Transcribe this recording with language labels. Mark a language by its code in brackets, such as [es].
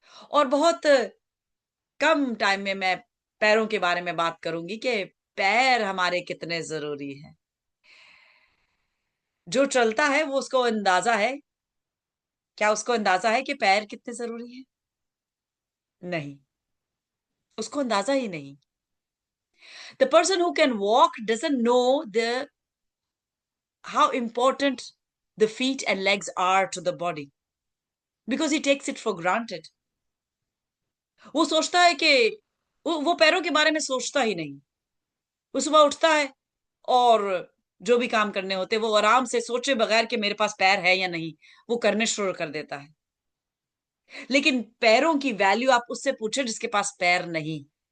[hi] और बहुत कम टाइम में मैं पैरों के बारे में बात करूंगी कि पैर हमारे कितने जरूरी हैं। जो चलता है वो उसको अंदाजा है, क्या उसको अंदाजा है कि पैर कितने जरूरी हैं? नहीं, उसको अंदाजा ही नहीं। [en] The person who can walk doesn't know the how important the feet and legs are to the body because he takes it for granted. [hi] वो सोचता है कि वो पैरों के बारे में सोचता ही नहीं। वो सुबह उठता है और जो भी काम करने होते वो आराम से सोचे बगैर कि मेरे पास पैर है या नहीं, वो करने शुरू कर देता है। लेकिन पैरों की वैल्यू आप उससे पूछे जिसके पास पैर नहीं।